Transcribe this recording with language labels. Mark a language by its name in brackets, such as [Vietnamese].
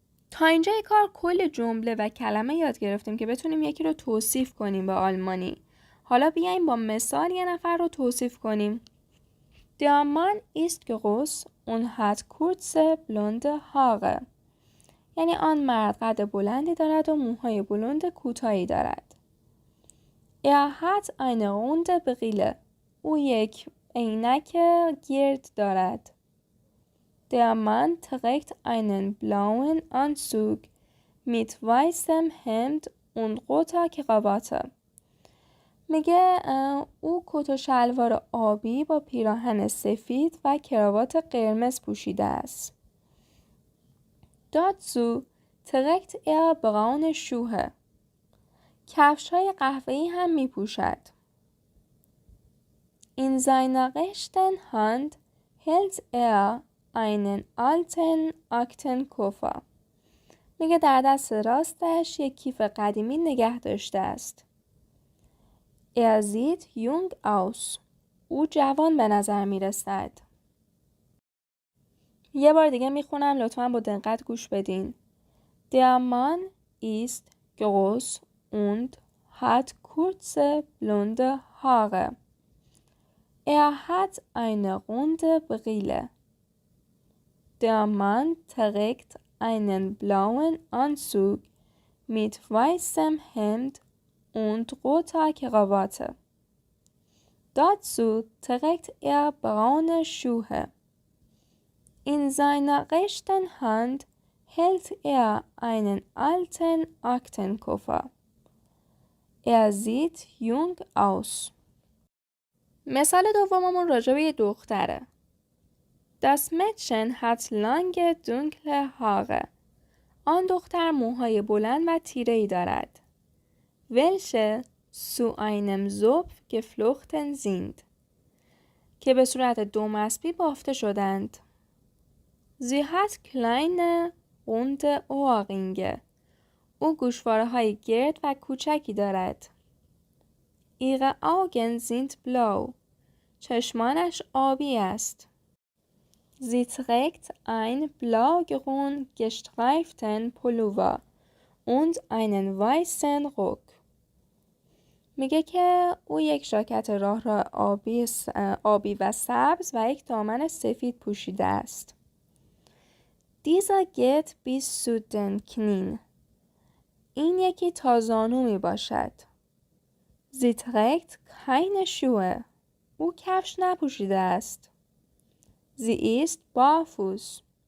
[Persian] تا اینجای کار کل جمله و کلمه یاد گرفتیم که بتونیم یکی رو توصیف کنیم به آلمانی. حالا بیایم با مثال یه نفر رو توصیف کنیم. [German] Der Mann ist groß und hat kurze blonde Haare. [Persian] یعنی آن مرد قد بلندی دارد و موهای بلند کوتاهی دارد. [German] Er hat eine runde Brille. [Persian] او یک عینک گرد دارد. [German] Der Mann trägt einen blauen Anzug mit weißem Hemd und roter Krawatte. [Persian] میگه او کت و شلوار آبی با پیراهن سفید و کراوات قرمز پوشیده است. [German] Dazu trägt er braune Schuhe. [Persian] کفش‌های قهوه‌ای هم می‌پوشد. [German] In seiner rechten Hand hält er einen alten Aktenkoffer. [Persian] میگه در دست راستش یک کیف قدیمی نگه داشته است. [German] Er sieht jung aus. [Persian] او جوان به نظر می رسد. یه بار دیگه میخونم، لطفاً با دقت گوش بدین. [German] Der Mann ist groß und hat kurze blonde Haare. Er hat eine runde Brille. Der Mann trägt einen blauen Anzug mit weißem Hemd und roter Krawatte. Dazu trägt er braune Schuhe. In seiner rechten Hand hält er einen alten Aktenkoffer. Er sieht jung aus. [Persian] مثال دوممون راجع به یه دختره. [German] Das Mädchen hat lange dunkle Haare. [Persian] آن دختر موهای بلند و تیره‌ای دارد. [German] Welche zu einem Zopf geflochten sind. [Persian] که به صورت دومسبی بافته شدند. [German] Sie hat kleine runde Ohrringe. [Persian] او گوشواره های گرد و کوچکی دارد. [German] Ihre Augen sind blau. [Persian] چشمانش آبی است. [German] Sie trägt ein blaugrün gestreiften Pullover und einen weißen Rock. [Persian] میگه که او یک ژاکت راه آبی و سبز و یک دامن سفید پوشیده است. [German] Dieser geht bis zu den Knien. [Persian] این یکی تا زانو می باشد. [German] Sie trägt keine Schuhe. [Persian] او کفش نپوشیده است. [German] Sie ist barfuß.